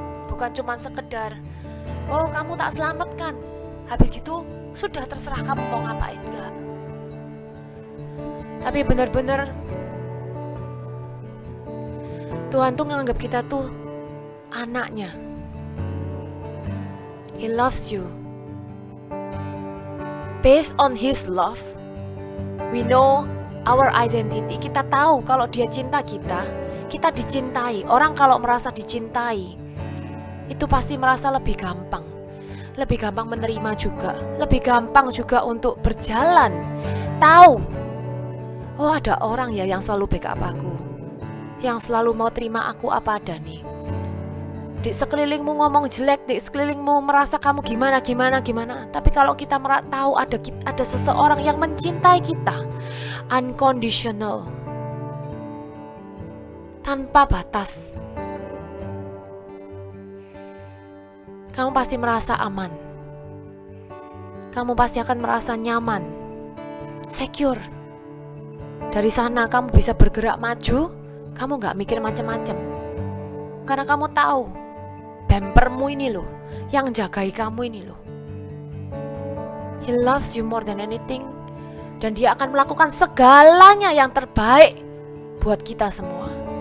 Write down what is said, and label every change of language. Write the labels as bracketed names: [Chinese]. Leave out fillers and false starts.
[Indonesian] Bukan cuma sekedar, oh kamu tak selamatkan, habis gitu sudah terserah kamu mau ngapain, enggak. Tapi benar-benar Tuhan tuh nganggap kita tuh anaknya. [English] He loves you. Based on His love, we know our identity. [Indonesian] Kita tahu kalau dia cinta kita dicintai. Orang kalau merasa dicintai, itu pasti merasa lebih gampang menerima juga, lebih gampang juga untuk berjalan. Tahu, oh ada orang ya yang selalu backup aku, yang selalu mau terima aku apa adanya. Di sekelilingmu ngomong jelek, di sekelilingmu merasa kamu gimana. Tapi kalau kita tahu ada seseorang yang mencintai kita, unconditional, tanpa batas, kamu pasti merasa aman. Kamu pasti akan merasa nyaman, secure. Dari sana kamu bisa bergerak maju, kamu gak mikir macam-macam. Karena kamu tahu, bempermu ini loh, yang jagai kamu ini loh. [English] He loves you more than anything. [Indonesian] Dan dia akan melakukan segalanya yang terbaik buat kita semua.